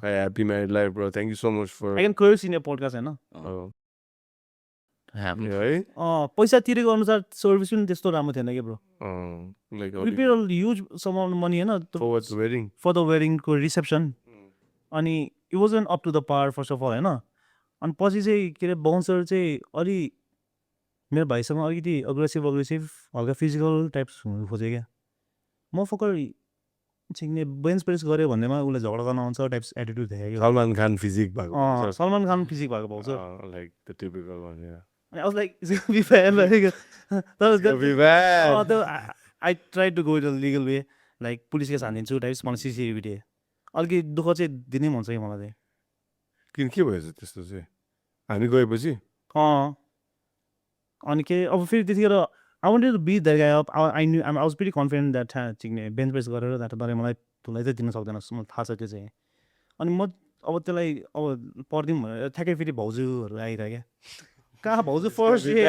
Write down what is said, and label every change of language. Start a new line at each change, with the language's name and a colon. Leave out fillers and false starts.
English: hey, happy married life bro thank you so much for can curse in your podcast
Nepali: हैन है पैसा तिरेको अनुसार सर्भिस पनि त्यस्तो राम्रो थिएन के bro
English: like we paid a huge sum of money
Nepali: हैन
English: for what's wedding for the wedding
Nepali: को रिसेप्सन अनि
English: it wasn't up to the par first of all
Nepali: हैन अनि पछि चाहिँ के अरे बाउन्सर चाहिँ अलि मेरो भाइसँग अलिकति अग्रेसिभ हल्का फिजिकल टाइप्स हुनु खोजेँ क्या म फकर छिक्ने बेन्च प्रेस गऱ्यो भन्दैमा उसलाई झगडा गर्न आउँछ टाइप्स एटिट्युड देखेँ कि Salman Khan physique भएको सलमान खान फिजिक भएको bouncer
English: like the typical one yeah I was like, it's gonna be bad. Like, that was it'll be bad I tried to go it a legal way.
Nepali: Like, police case हानिदिन्छु types मलाई CCTV दिए अलिकति दुःख चाहिँ दिनै मन छ कि मलाई चाहिँ किन के भएछ त्यस्तो चाहिँ हामी गएपछि अनि के अब फेरि त्यतिखेर
English: I wanted to beat that guy up. I was pretty confident that
Nepali: चिक्ने bench press गरेर दाइ मलाई तुलाई चाहिँ दिन सक्दैन मलाई थाहा छ त्यो चाहिँ अनि म अब त्यसलाई अब पर्दिउँ भनेर ठ्याक्कै फेरि भाउजूहरू आइरह्यो क्या कहाँ भाउजू फर्स्ट